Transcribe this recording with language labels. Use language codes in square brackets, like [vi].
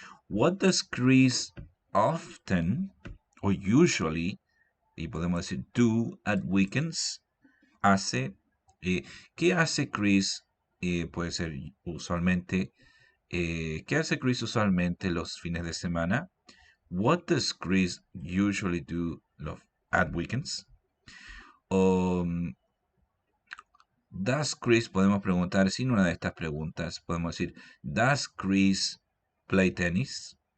[en] What does Chris often [es] o usually, y podemos decir [en] do at weekends, [es] hace? ¿Qué hace Chris? Puede ser usualmente ¿Qué hace Chris usualmente los fines de semana? [en] What does Chris usually do at weekends? [es] Does Chris, podemos preguntar sin una de estas preguntas, podemos decir, [en] Does Chris play tennis?